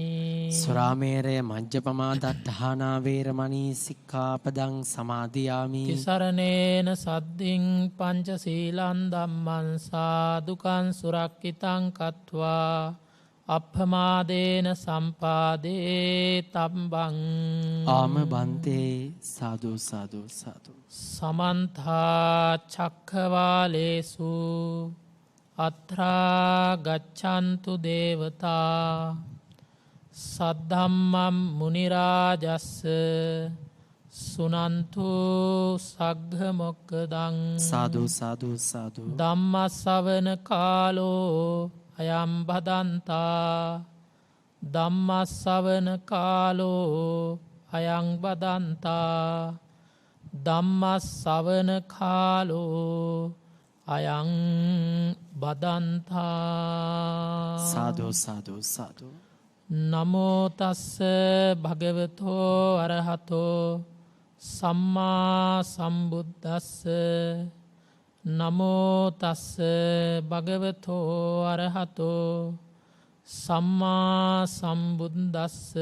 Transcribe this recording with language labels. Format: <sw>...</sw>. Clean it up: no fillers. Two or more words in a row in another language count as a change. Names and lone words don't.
<pi>සුරාමේරය මජ්ජපමා දට්ඨානා වේරමණී සික්ඛාපදං සමාදියාමි. තිසරණේන සද්ධින් පංචශීලං ධම්මං සාදුකං සුරක්ඛිතං කତ୍වා අප්පමාදේන සම්පාදේ තම්බං. ආම බන්තේ සාදු සාදු සාදු. සමන්තා චක්ඛවාලේසු අත්‍රා ගච්ඡන්තු දේවතා සද්ධම්මම් මුනි රාජස්ස සුනන්තු සග්ග මොක්ඛදං. සාදු සාදු සාදු. ධම්මස්සවන කාලෝ අයම් බදන්තා ධම්මස්සවන කාලෝ අයං බදන්තා ධම්මස්සවන කාලෝ අයං බදන්තා. සාදු සාදු සාදු. නමෝ තස්ස භගවතෝ අරහතෝ සම්මා සම්බුද්දස්ස. නමෝ තස්ස භගවතෝ අරහතෝ සම්මා සම්බුද්දස්ස.</pi>